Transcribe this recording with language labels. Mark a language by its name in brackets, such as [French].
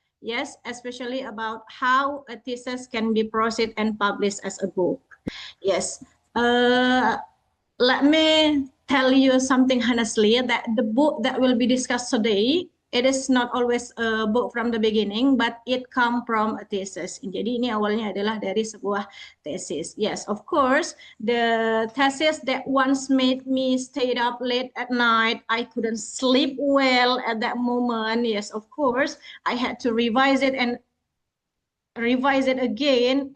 [English] Yes, especially about how a thesis can be processed and published as a book. Yes, let me tell you something honestly, that the book that will be discussed today, it is not always a book from the beginning, but it come from a thesis. [Indonesian] Jadi ini awalnya adalah dari sebuah thesis. [English] Yes, of course, the thesis that once made me stay up late at night. I couldn't sleep well at that moment. Yes, of course, I had to revise it and revise it again.